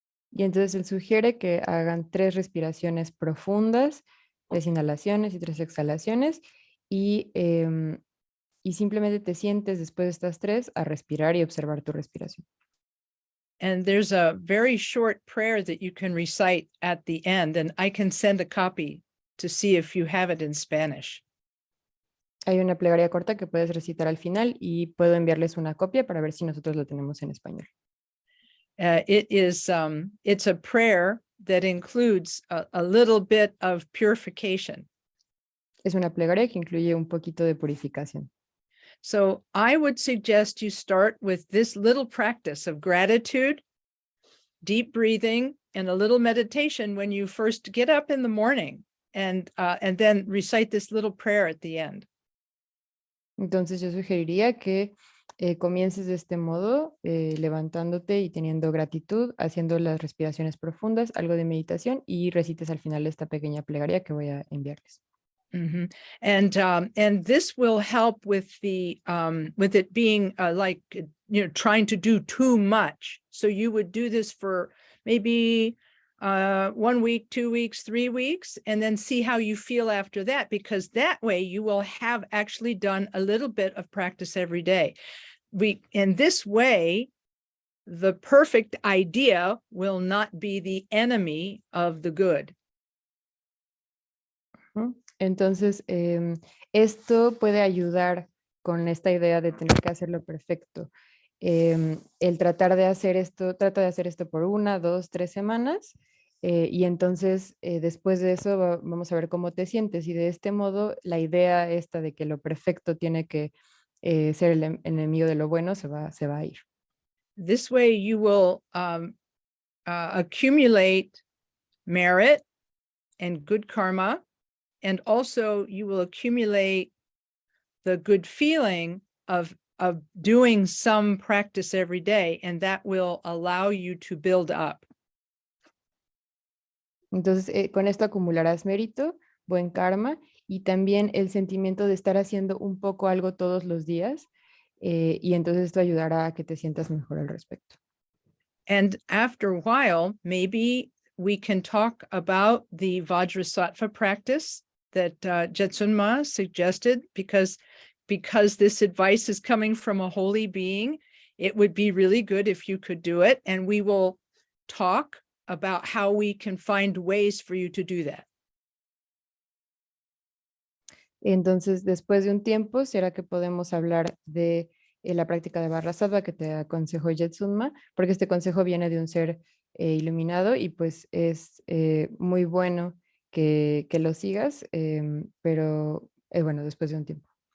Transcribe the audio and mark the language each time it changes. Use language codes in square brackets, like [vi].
[es] Y entonces él sugiere que hagan 3 respiraciones profundas, 3 inhalaciones y 3 exhalaciones, y simplemente te sientes después de estas 3 a respirar y observar tu respiración. [en] And there's a very short prayer that you can recite at the end, and I can send a copy to see if you have it in Spanish. [es] Hay una plegaria corta que puedes recitar al final y puedo enviarles una copia para ver si nosotros lo tenemos en español. [en] It's a prayer that includes a little bit of purification. [es] Es una plegaria que incluye un poquito de purificación. [en] So I would suggest you start with this little practice of gratitude, deep breathing, and a little meditation when you first get up in the morning, and then recite this little prayer at the end. [es] Entonces yo sugeriría que comiences de este modo, levantándote y teniendo gratitud, haciendo las respiraciones profundas, algo de meditación y recites al final esta pequeña plegaria que voy a enviarles. Mhm. [en] And this will help with with it being like, trying to do too much. So you would do this for maybe 1 week, 2 weeks, 3 weeks, and then see how you feel after that, because that way you will have actually done a little bit of practice every day. In this way, the perfect idea will not be the enemy of the good. [es] Entonces, esto puede ayudar con esta idea de tener que hacerlo perfecto. El tratar de hacer esto, trata de hacer esto por 1, 2, 3 semanas, y entonces después de eso vamos a ver cómo te sientes. Y de este modo, la idea esta de que lo perfecto tiene que ser el enemigo de lo bueno se va a ir. [en] This way you will accumulate merit and good karma, and also you will accumulate the good feeling of doing some practice every day, and that will allow you to build up. [es] Entonces, con esto acumularás mérito, buen karma y también el sentimiento de estar haciendo un poco algo todos los días, y entonces esto ayudará a que te sientas mejor al respecto. [en] And after a while, maybe we can talk about the Vajrasattva practice that Jetsun Ma suggested, because this advice is coming from a holy being. It would be really good if you could do it, and we will talk about how we can find ways for you to do that. [es] Entonces, después de un tiempo, será que podemos hablar de la práctica de Vajrasattva que te aconsejó Jetsun Ma, porque este consejo viene de un ser iluminado y pues es muy bueno que lo sigas, pero bueno, después de un tiempo.